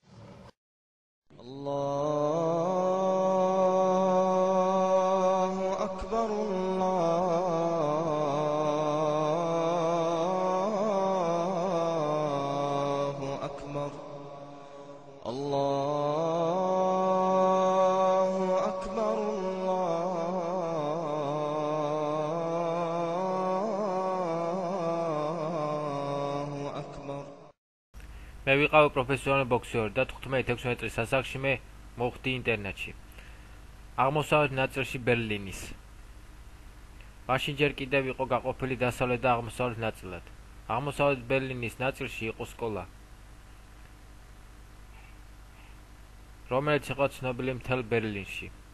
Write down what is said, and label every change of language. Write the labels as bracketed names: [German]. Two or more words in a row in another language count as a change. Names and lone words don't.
[Arabic] الله أكبر الله أكبر الله أكبر الله أكبر [Georgian] მე ვიყავი პროფესიონალი ბოქსერი და 15-16 წლის ასაკში მე მოვხდი ინტერნეტში. აღმოსავლეთ ნაწილში ბერლინის. მაშინ ჯერ კიდევ იყო გაყოფილი დასავლეთ და აღმოსავლეთ ნაწილად. აღმოსავლეთ ბერლინის ნაწილში იყო სკოლა, რომელიც იყო ცნობილი მთელ ბერლინში.